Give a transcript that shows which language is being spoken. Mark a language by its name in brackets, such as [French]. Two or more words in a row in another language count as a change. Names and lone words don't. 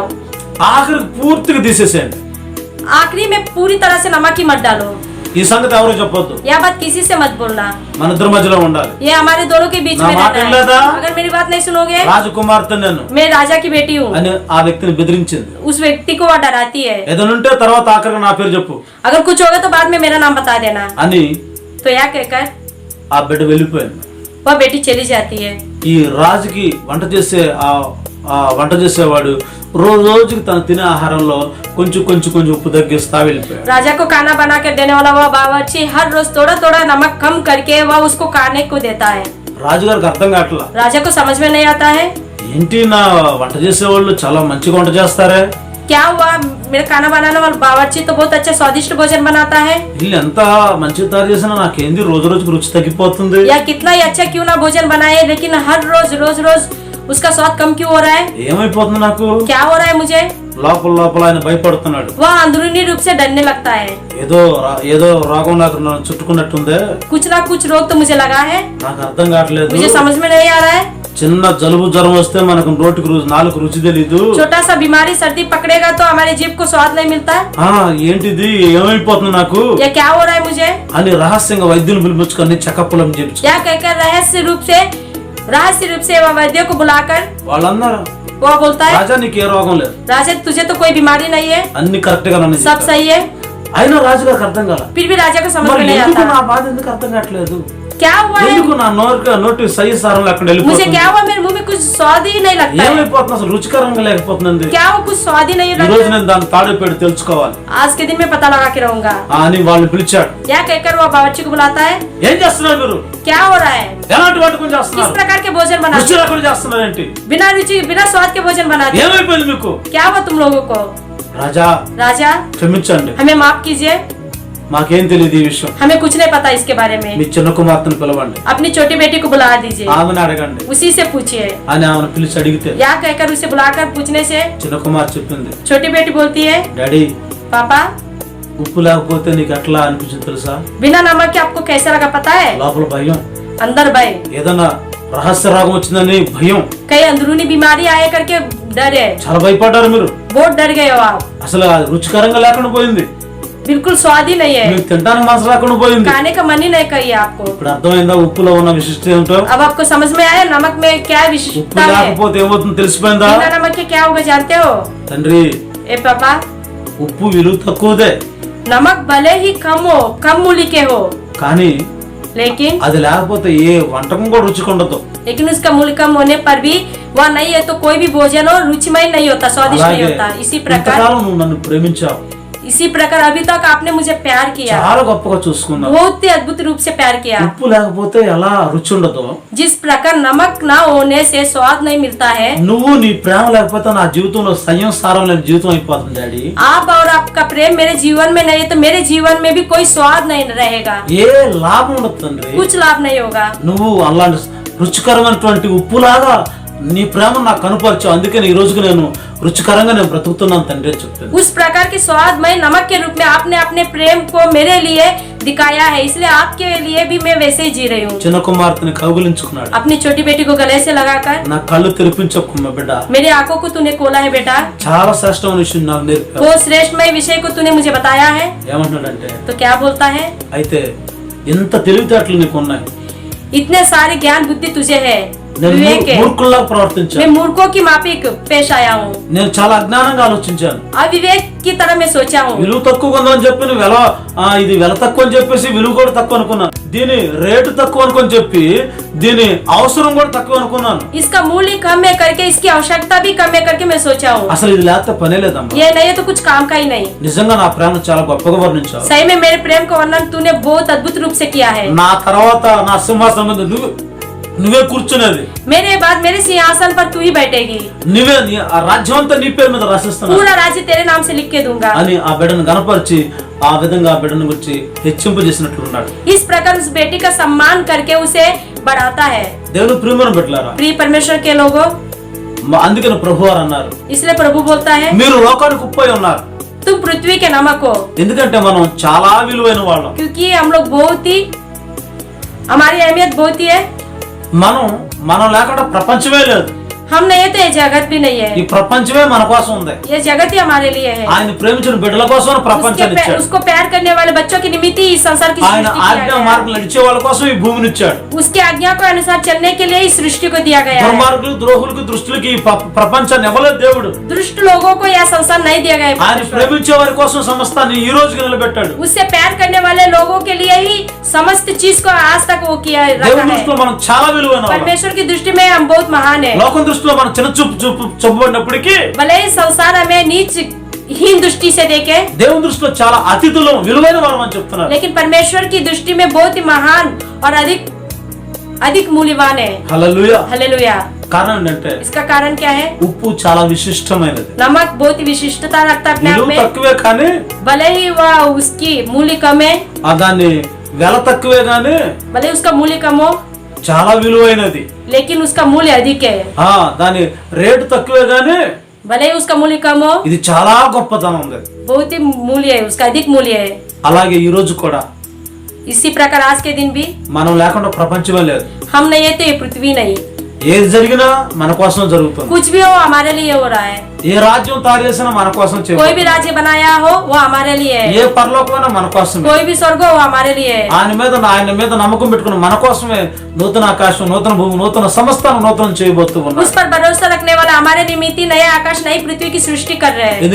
[Telugu] ఆఖరికి పూర్తిగా తీసేసేయండి. [Hindi] आखिरी में पूरी तरह से नमक ही मत डालो। [Telugu] ఈ సంగతి ఎవరు చెప్పొద్దు, [Hindi] यह बात किसी से मत बोलना, [Telugu] మన ఇద్దరి మధ్యలో ఉండాలి. [Hindi] ये हमारे दोनों के बीच ना में बात रहना [Telugu] लेदा। [Hindi] है। अगर मेरी बात नहीं सुनोगे, [Telugu] రాజకుమార్తె నేను [Hindi] मैं राजा की बेटी हूँ, [Telugu] అని ఆ వ్యక్తిని బెదిరించింది. [Hindi] उस व्यक्ति को वह डराती है। [Telugu] ఏదైనా ఉంటే తర్వాత ఆఖరికి నా పేరు చెప్పు [Hindi] अगर कुछ होगा तो बाद में मेरा नाम बता देना। [Telugu] అని [Hindi] तो यह कहकर [Telugu] ఆ బిడ్డ వెళ్ళిపోయింది. [Hindi] वह बेटी चली जाती है। [Telugu] ఈ రాజుకి వంట చేసేవాడు రోజుకి తను తినే ఆహారంలో కొంచెం కొంచెం కొంచెం ఉప్పు తగ్గిస్తా వెళ్ళిపోయాడు. [Hindi] राजा को खाना बना कर देने वाला वह बावर्ची हर रोज थोड़ा थोड़ा नमक कम करके वह उसको खाने को देता है। [Telugu] రాజుగారికి అర్థం కావట్లా, [Hindi] राजा को समझ में नहीं आता है, [Telugu] ఏంటి నా వంట చేసేవాళ్ళు చాలా మంచిగా వంట చేస్తారే, [Hindi] क्या हुआ मेरा खाना बनाने वाला बावर्ची तो बहुत अच्छा स्वादिष्ट भोजन बनाता है, [Telugu] వీళ్ళు ఎంత మంచిగా తయారు చేసినా నాకేంది రోజు రోజుకి రుచి తగ్గిపోతుంది, [Hindi] या कितना ही अच्छा क्यों ना भोजन बनाए लेकिन हर रोज रोज रोज उसका स्वाद कम क्यों हो रहा है, [Telugu] ఏమైపోతుంది నాకు, [Hindi] क्या हो रहा है मुझे। [Telugu] లోపల లోపల ఆయన భయపడుతున్నాడు. [Hindi] वह अंदरूनी रूप से डरने लगता है, [Telugu] ఏదో రోగం నాకు నన్ను చుట్టుకున్నట్టుందే, [Hindi] कुछ ना कुछ रोग तो मुझे लगा है, [Telugu] నాకు అర్థం కావట్లేదు. [Hindi] मुझे समझ में नहीं आ रहा है। [Telugu] చిన్న జలుబు జ్వరం వస్తే మనకు నోటికి నాలుగు రుచి తెలీదు, [Hindi] छोटा सा बीमारी सर्दी पकड़ेगा तो हमारे जीभ को स्वाद नहीं मिलता। [Telugu] ఏంటిది ఏమైపోతుంది నాకు [Hindi] या क्या हो रहा है मुझे, [Telugu] అని రహస్యంగా వైద్యులు పిలిపించుకొని చెకప్పులను చేయించు. [Hindi] या कहकर रहस्य रूप से वह वैद्य को बुलाकर [Telugu] వాళ్ళందరూ [Hindi] वो बोलता है [Telugu] రాజా నీకు ఏ రోగం లేదు, [Hindi] राजा तुझे तो कोई बीमारी नहीं है, [Telugu] అన్ని కరెక్ట్ గా నన్ను [Hindi] सब [Telugu] చెప్పారు. [Hindi] सही है। [Telugu] అయినా రాజుగారికి అర్థం కాల, [Hindi] फिर भी राजा को समझ [Telugu] మరి [Hindi] में नहीं [Telugu] ఎందుకు [Hindi] आता [Telugu] నా బాధ ఎందుకు అర్థం కావట్లేదు, [Hindi] क्या हुआ है, [Telugu] ఎందుకు నా నోటి సై సారం అక్కడ [Hindi] मुझे [Telugu] వెళ్ళిపోతుంది, [Hindi] क्या हुआ, मेरे मुंह में कुछ स्वाद ही नहीं लगता है, [Telugu] ఏమైపోతుంది అసలు రుచికరంగా లేకపోతుంది. [Hindi] क्या वो कुछ स्वाद ही नहीं [Telugu] ఈ రోజు [Hindi] लगता। [Telugu] నేను దాన్ని తాడిపేడి తెలుసుకోవాలి [Hindi] आज के दिन में पता लगा के रहूंगा, [Telugu] అని వాళ్ళని పిలిచాడు. [Hindi] या कहकर वो बावर्ची को बुलाता है, [Telugu] ఏం చేస్తున్నారు మీరు, [Hindi] क्या हो रहा है, [Telugu] ఎలాంటి వంటకం [Hindi] किस [Telugu] చేస్తున్నారు, [Hindi] प्रकार के भोजन [Telugu] రుచి [Hindi] बनाते, [Telugu] లేకుండా చేస్తున్నారు ఏంటి, [Hindi] बिना रुचि बिना स्वाद के भोजन बनाते, [Telugu] ఏమైపోయింది మీకు. [Hindi] क्या हुआ तुम लोगों को। [Telugu] రాజా [Hindi] राजा [Telugu] క్షమించండి, [Hindi] हमें माफ कीजिए, [Telugu] మాకేం తెలియదు ఈ విషయం, [Hindi] हमें कुछ नहीं पता इसके बारे में, [Telugu] మీ చిన్న కుమార్తెను పిలవండి, [Hindi] अपनी छोटी बेटी को बुला दीजिए, [Telugu] ఆమెను అడగండి [Hindi] उसी से पूछिए। [Telugu] అని ఆమెను పిలిచి అడిగితే [Hindi] या कहकर उसे बुलाकर पूछने से [Telugu] చిన్న కుమార్ చెప్పింది, [Hindi] छोटी बेटी बोलती है, [Telugu] డాడీ [Hindi] पापा [Telugu] ఉప్పు లేకపోతే నీకు ఎట్లా అనిపించింది తెలుసా, [Hindi] बिना नमक के आपको कैसा लगा पता है, [Telugu] లోపల భయం, [Hindi] अंदर भय, [Telugu] ఏదన్నా రహస్య రోగం వచ్చిందని భయం, [Hindi] कई अंदरूनी बीमारी आए करके डर है, [Telugu] చాలా భయపడ్డారు మీరు, [Hindi] बहुत डर गए हो आप, [Telugu] అసలు అది రుచికరంగా లేకుండా పోయింది, [Hindi] बिल्कुल स्वाद ही नहीं है, [Telugu] మీకు తినడానికి మనసు రాకుండా పోయింది. [Hindi] खाने का मन ही नहीं करिए आपको। [Telugu] ఇప్పుడు అర్థమైందా ఉప్పులో ఉన్న విశిష్టత ఏమిటో, [Hindi] अब आपको समझ में आया नमक में क्या [Telugu] ఉప్పు [Hindi] विशिष्टता है, [Telugu] లేకపోతే ఏమవుతుందో తెలిసిపోయిందా. [Hindi] बिना नमक के क्या होगा जानते हो। [Telugu] తండ్రి [Hindi] ए पापा, [Telugu] ఉప్పు విలువ తక్కువదే, [Hindi] नमक भले ही कम हो, कम मूल्य के हो, [Telugu] కానీ [Hindi] लेकिन [Telugu] అది లేకపోతే ఏ వంటకం కూడా రుచిగా ఉండదు. [Hindi] उसका मूल्य कम होने पर भी वह नहीं है तो कोई भी भोजन हो रुचिमय नहीं होता, स्वादिष्ट नहीं [Telugu] అలాగే [Hindi] होता। इसी प्रकार [Telugu] ఇంతకాలం నువ్వు నన్ను ప్రేమించావు, [Hindi] इसी प्रकार अभी तक आपने मुझे प्यार किया, [Telugu] చాలా గొప్పగా చూసుకున్నావు. [Hindi] बहुत ही अद्भुत रूप से प्यार किया। [Telugu] ఉప్పు లేకపోతే ఎలా రుచి ఉండదో, [Hindi] जिस प्रकार नमक ना होने से स्वाद नहीं मिलता है, [Telugu] నువ్వు నీ ప్రేమ లేకపోతే నా జీవితంలో సంసారం లేని జీవితం అయిపోతుంది డాడీ. [Hindi] आप और आपका प्रेम मेरे जीवन में नहीं है तो मेरे जीवन में भी कोई स्वाद नहीं रहेगा, [Telugu] ఏ లాభం ఉండదు తండ్రి. [Hindi] कुछ लाभ नहीं होगा। [Telugu] నువ్వు అలాంటి రుచికరమైనటువంటి ఉప్పులాగా నీ ప్రేమ నాకు కనుపరచావు, అందుకని ఈ రోజుకి నేను రుచికరంగా నేను బ్రతుకుతున్నాను తండ్రి అని చెప్పాను. [Hindi] उस प्रकार के स्वादमय नमक के रूप में आपने अपने प्रेम को मेरे लिए दिखाया है, इसलिए आपके लिए भी मैं वैसे ही जी रही हूँ। [Telugu] చిన్న కుమార్తెని కౌగిలించుకున్నాడు. [Hindi] अपनी छोटी बेटी को गले से लगाकर, [Telugu] నా కళ్ళు తెరిపించకుమ్మ బిడ్డ, [Hindi] मेरी आंखों को तूने खोला है बेटा, [Telugu] చాలా శ్రేష్టమైన విషయం నాకు నేర్పావు. [Hindi] वो श्रेष्ठमय विषय को तूने मुझे बताया है। [Telugu] ఏమంటున్నాడంటే, [Hindi] तो क्या बोलता है? [Telugu] అయితే ఇంత తెలివితేటలు నీకు ఉన్నాయి, [Hindi] इतने सारे ज्ञान बुद्धि तुझे है, [Telugu] నేను [Hindi] विवेक है। [Telugu] మూర్ఖుల్లా ప్రవర్తించాను, [Hindi] मैं मूर्खों की माफिक पेश आया हूँ, [Telugu] నేను చాలా అజ్ఞానంగా ఆలోచించాను, [Hindi] अविवेक की तरह मैं सोचा हूँ। [Telugu] విలువ తక్కువ ఉందని చెప్పి నువ్వు ఇది వెల తక్కువ అని చెప్పేసి విలువ కూడా తక్కువ అనుకున్నా, దీని రేటు తక్కువ అనుకొని చెప్పి దీని అవసరం కూడా తక్కువ అనుకున్నాను. [Hindi] इसका मूल्य कम है करके इसकी आवश्यकता भी कम है करके मैं सोचा हूँ। [Telugu] అసలు ఇది లేకపోతే పనే లేదమ్మా. [Hindi] ये नहीं है तो कुछ काम का ही नहीं। [Telugu] నిజంగా నా ప్రేమను చాలా గొప్పగా వర్ణించావు. [Hindi] सही में मेरे प्रेम का वर्णन तूने बहुत अद्भुत रूप से किया है। [Telugu] నా తర్వాత నా సింహాసనం మీద నువ్వే కూర్చునేది, [Hindi] मेरे बाद मेरे सिंहासन पर तू ही बैठेगी, [Telugu] ఆ రాజ్యం అంతా నీ పేరు మీద రాసిస్తున్నా [Hindi] पूरा राज्य तेरे नाम से लिख के दूंगा। [Telugu] అని ఆ బిడ్డను గనపరిచి ఆ విధంగా ఆ బిడ్డను గురించి హెచ్చింపజేసినట్లున్నాడు. [Hindi] इस प्रकार उस बेटी का सम्मान करके उसे बढ़ाता है। [Telugu] దేవుని ప్రియమైన బిడ్డలారా, [Hindi] प्रिय परमेश्वर के लोगों, [Telugu] అందుకని ప్రభువారు అన్నారు, [Hindi] इसलिए प्रभु बोलता है [Telugu] మీరు లోకానికి ఉప్పై ఉన్నారు. [Hindi] तुम पृथ्वी के नमक हो, [Telugu] ఎందుకంటే మనం చాలా విలువైన వాళ్ళం. [Hindi] क्योंकि हम लोग बहुत ही, हमारी अहमियत बहुत ही है। [Telugu] మనం లేకుండా ప్రపంచమే లేదు. [Hindi] हम नहीं है तो ये जगत भी नहीं है, [Telugu] ఈ ప్రపంచమే మన కోసం ఉంది. [Hindi] ये जगत ही हमारे लिए है। [Telugu] ఆయన ప్రేమించిన బిడ్డల కోసం ప్రపంచాన్ని ఇచ్చాడు. [Hindi] उसको प्यार करने वाले बच्चों की निमित्त ही इस संसार की [Telugu] ఆయన [Hindi] सृष्टि किया [Telugu] ఆజ్ఞ [Hindi] गया। [Telugu] మార్గం నడిచే వాళ్ళ కోసం ఈ భూమిని ఇచ్చాడు. [Hindi] उसके आज्ञा को अनुसार चलने के लिए इस सृष्टि को दिया गया है। [Telugu] దుర్మార్గులు ద్రోహులకు దృష్టికి ఈ ప్రపంచాన్ని ఇవ్వలేదు దేవుడు. [Hindi] दुष्ट लोगों को यह संसार नहीं दिया गया है। [Telugu] ఆయన ప్రేమించే వారి కోసం సమస్తాన్ని ఈ రోజుకి నిలబెట్టాడు. [Hindi] उससे प्यार करने वाले लोगों के लिए ही समस्त चीज को आज तक वो किया रखा [Telugu] దేవుని [Hindi] है। [Telugu] దృష్టిలో మనం చాలా విలువైన వాళ్ళం. [Hindi] परमेश्वर की दृष्टि में हम बहुत महान है। [Telugu] లోకం దృష్టిలో మనం చిన్న చూపబడినప్పటికీ [Hindi] भले ही संसार हमें नीच हीन दृष्टि से देखे, [Telugu] దేవుని దృష్టిలో చాలా అతిథులు విలువైన వాళ్ళం అని చెప్తున్నారు. [Hindi] लेकिन परमेश्वर की दृष्टि में बहुत ही महान और अधिक मूल्यवान है। [Telugu] హల్లెలూయా. [Hindi] हालेलुया। [Telugu] కారణం ఏంటంటే [Hindi] इसका कारण क्या है? [Telugu] ఉప్పు చాలా విశిష్టమైనది. [Hindi] नमक बहुत ही विशिष्टता रखता है अपने आप [Telugu] విలువ [Hindi] में, [Telugu] తక్కువే కానీ [Hindi] भले ही वह उसकी मूल्य कम है, [Telugu] దాన్ని వెల తక్కువే కానీ [Hindi] भले ही उसका मूल्य कम हो, [Telugu] చాలా విలువైనది. [Hindi] लेकिन उसका मूल्य अधिक है। [Telugu] దాని రేటు తక్కువే గానీ [Hindi] भले ही उसका मूल्य कम हो, [Telugu] ఇది చాలా గొప్పతనం ఉంది. [Hindi] बहुत ही मूल्य है, उसका अधिक मूल्य है। [Telugu] అలాగే ఈ రోజు కూడా [Hindi] इसी प्रकार आज के दिन भी [Telugu] మనం లేకుండా ప్రపంచమే లేదు. [Hindi] हम नहीं है तो ये पृथ्वी नहीं, [Telugu] ఏది జరిగినా మన కోసం జరుగుతుంది. [Hindi] कुछ भी हो हमारे लिए हो रहा है। [Telugu] ఏ రాజ్యం తయారు చేసినా మన కోసం [Hindi] कोई [Telugu] చేయబడింది. [Hindi] भी राज्य बनाया हो वो हमारे लिए है, [Telugu] ఏ పరలోకమైనా మన కోసమే. [Hindi] कोई भी स्वर्ग हो वो हमारे लिए है। [Telugu] ఆయన మీద నమ్మకం పెట్టుకుని మన కోసమే నూతన ఆకాశం, నూతన భూమి, నూతన సమస్తాన్ని నూతనం చేయబోతూ [Hindi] उस [Telugu] ఉన్నాడు. [Hindi] पर भरोसा रखने वाला हमारे निमित्त ही नया आकाश नई पृथ्वी की सृष्टि कर रहे हैं,